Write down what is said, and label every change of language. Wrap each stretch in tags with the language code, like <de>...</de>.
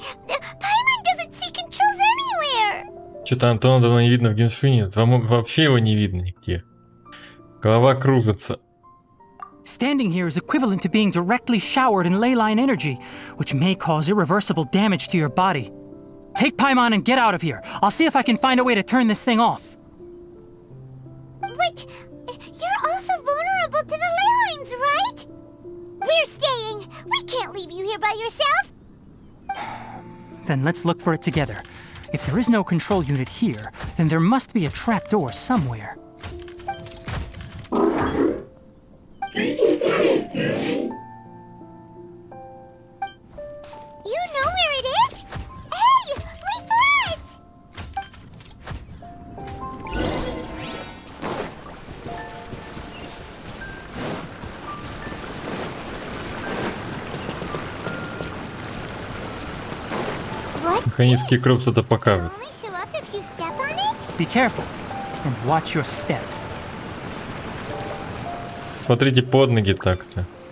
<en>Paimon doesn't see controls anywhere.</en> <ru>Что-то Антона давно не видно в Геншине. Вообще его не видно нигде. Голова кружится.</ru> <en>Standing here is equivalent to being directly showered in leyline energy, which may cause irreversible damage to your body. Take Paimon and get out of here. I'll see if I can find a way to turn this thing off. But you're also vulnerable to the ley lines, right? We're staying. We can't leave you here by yourself. Then let's look for it together. If there is no control unit here, then there must be a trapdoor somewhere. You know where it is? Hey, wait for us! What's</en> <ru>Механический круг что-то покажет.</ru> <en>only show up if you step on it? Be careful and watch your step.</en> <ru>Смотрите под ноги так-то.</ru>